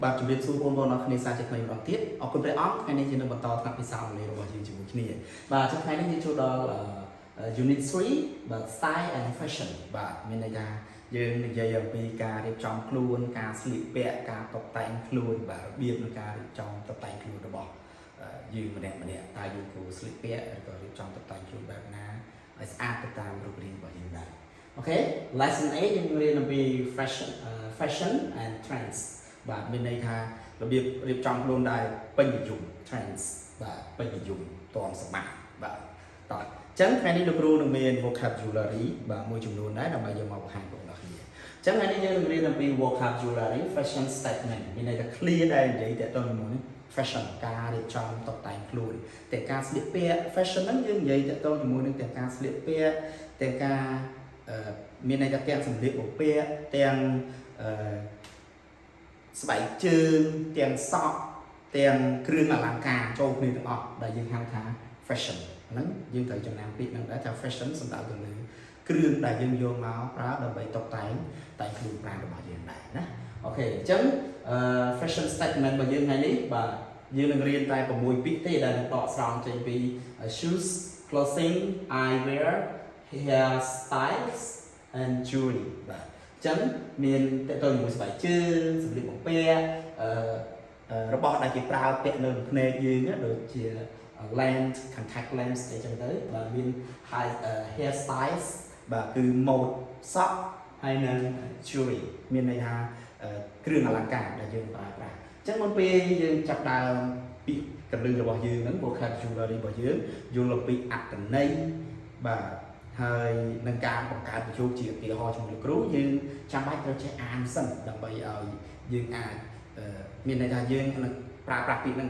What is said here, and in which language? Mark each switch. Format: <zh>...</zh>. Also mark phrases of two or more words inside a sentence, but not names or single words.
<km>បាទជំរាបសួរបងប្អូនអរគ្នាសាជាថ្មីម្ដងទៀតអរគុណព្រះអង្គថ្ងៃនេះយើងនឹងបន្តថ្នាក់ពិសោធន៍របស់យើងជាមួយគ្នាបាទtrongថ្ងៃនេះយើងចូលដល់ unit 3បាទ</km> <en>style and fashion</en> <km>បាទមានន័យថាយើងនិយាយអំពីការរៀបចំ ខ្លួនការស្លៀកពាក់ការតុបតែងខ្លួនបាទរបៀបនៃការរៀបចំតុបតែងខ្លួនរបស់យើងម្នាក់តើយើងគួរស្លៀកពាក់ឬក៏រៀបចំតុបតែងខ្លួនបែបណាឲ្យ ស្អាតទៅតាមរូបរាងរបស់យើងដែរអូខេ lesson 8យើងរៀនអំពី</km> <en>fashion and trends</en> <km>បាទមានន័យថារបៀបរៀបចំខ្លួន ដែលពេញនិយម trends បាទពេញនិយមទាន់សម័យបាទតោះអញ្ចឹងថ្ងៃនេះលោកគ្រូនឹងមាន vocabulary បាទមួយចំនួនដែរដើម្បីយកមកបង្ហាញបងប្អូនអរគ្នាអញ្ចឹងថ្ងៃនេះយើងនឹងរៀនអំពី</km> <en>vocabulary fashion statement</en> <km>មានន័យថា clear ដែលនិយាយតើតើជាមួយ fashion ការរៀបចំតុបតែងខ្លួនតែការស្លៀកពាក់ fashion ហ្នឹងយើងនិយាយតើតើជាមួយនឹងទាំងការស្លៀកពាក់ទាំងការមានន័យថាទាំងសម្លៀកបំពាក់ទាំង ស្បែកជើងទាំងសក់ទាំងគ្រឿងអលង្ការចូលគ្នាទាំងអស់ដែលយើងហៅថា fashion ហ្នឹងយើងត្រូវចំណាំពាក្យហ្នឹង ដែរថា fashion សំដៅទៅលើគ្រឿងដែលយើងយកមកប្រើដើម្បីតុបតែងខ្លួនប្រាណរបស់យើងដែរណាអូខេអញ្ចឹង</km> <en>fashion statement</en> <km>របស់យើងថ្ងៃនេះបាទយើងនឹងរៀនតែ6ពាក្យទេដែលនឹងដកស្រង់ចេញពី</km> <en>shoes clothing eyewear hair styles and jewelry</en> <km>បាទចឹងមានតើតើជាមួយស្បែកជើងសម្លៀកបំពាក់របស់ដែលគេប្រើពាក់នៅភ្នែកយើងដូចជា</km> <en>lens contact lens</en> <km>អីចឹងទៅបាទមាន</km> <en>hair styles</en> <km>បាទគឺ mode សក់ហើយនឹង jewelry មានន័យថាគ្រឿងអលង្ការដែលយើងប្រើប្រាស់អញ្ចឹងមុនពេលយើងចាប់ដើមពាក្យកលឹងរបស់យើងហ្នឹង vocabulary របស់យើងយល់អំពីអត្ថន័យបាទហើយនឹងការបង្កើតបញ្ចូលជាឧទាហរណ៍ជាមួយលោកគ្រូយើងចាំបាច់ត្រូវចេះអានសិនដើម្បីឲ្យយើងអាចមានន័យថាយើងនឹងប្រើប្រាស់ពាក្យនឹង</km>